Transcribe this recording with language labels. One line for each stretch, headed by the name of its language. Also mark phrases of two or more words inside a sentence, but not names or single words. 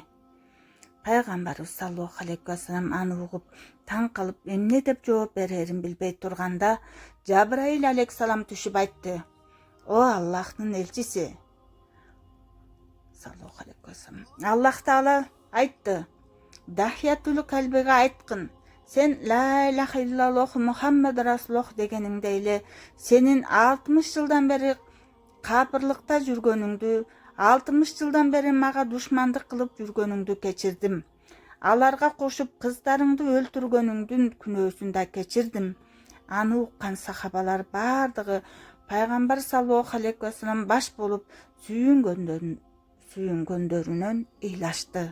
Kyrgyz: Пайгамбарыбыз
Arabic: صلى الله عليه وسلم
Kyrgyz: аны угуп таң калып эмне деп жооп берерин билбей турганда Жабраил алейхиссалам түшүп айтты: О Аллахтын элчиси,
Arabic: صلى الله عليه وسلم,
Kyrgyz: Аллах Таала айтты: Дахиятул калбиге айткын, сен
Arabic: لا إله إلا الله محمد رسول الله
Kyrgyz: дегениңде эле сенин 60 жылдан бери капырлыкта жүргөнүңдү, 60 жылдан бери мага душмандык кылып жүргөнүңдү кечирдим. Аларга кошуп кыздарыңды өлтүргөнүңдүн күнөөсүн да кечирдим. Аны уккан сахабалар бардыгы пайгамбар
Arabic: صلى الله عليه وسلم
Kyrgyz: баш болуп сүйүнгөндөрүнөн ыйлашты.